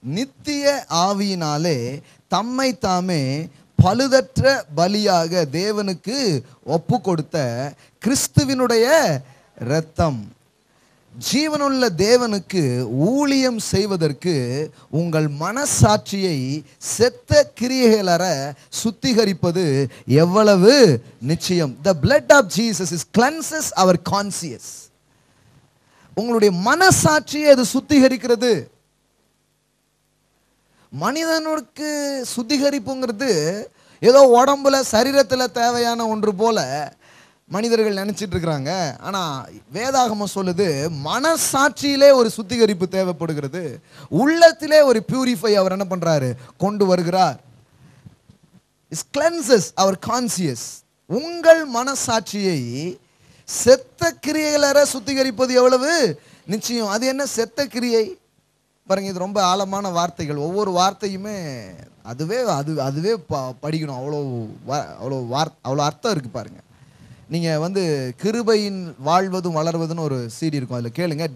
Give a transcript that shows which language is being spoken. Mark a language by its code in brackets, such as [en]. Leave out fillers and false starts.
[ta] நித்திய ஆவியினாலே தம்மை தாமே பழுதற்ற பலியாக தேவனுக்கு ஒப்பு கொடுத்த கிறிஸ்துவினுடைய இரத்தம் ஜீவனுள்ள தேவனுக்கு ஊழியம் செய்வதற்கு உங்கள் மனசாட்சியை செத்த கிரியைகளற சுத்திகரிப்பது எவ்வளவு நிச்சயம். [en] The blood of Jesus is cleanses our conscience. [ta] உங்களுடைய மனசாட்சியை அது சுத்திகரிக்கிறது. மனிதனுக்கு சுத்திகரிப்புங்கிறது ஏதோ உடம்புல சரீரத்தில் தேவையான ஒன்று போல மனிதர்கள் நினைச்சிட்டு இருக்கிறாங்க. ஆனால் வேதாகமம் சொல்லுது, மனசாட்சியிலே ஒரு சுத்திகரிப்பு தேவைப்படுகிறது. உள்ளத்திலே ஒரு பியூரிஃபை அவர் என்ன பண்றாரு? கொண்டு வருகிறார். [en] It cleanses our conscience. [ta] உங்கள் மனசாட்சியை செத்த கிரியைகள சுத்திகரிப்பது எவ்வளவு நிச்சயம். அது என்ன செத்த கிரியை பாருங்க, இது ரொம்ப ஆழமான வார்த்தைகள். ஒவ்வொரு வார்த்தையுமே அதுவே படிக்கணும். அவ்வளோ அர்த்தம் இருக்கு பாருங்க. நீங்கள் வந்து கிருபையின் வாழ்வதும் வளர்வதுன்னு ஒரு சீடி இருக்கும், அதில் கேளுங்க.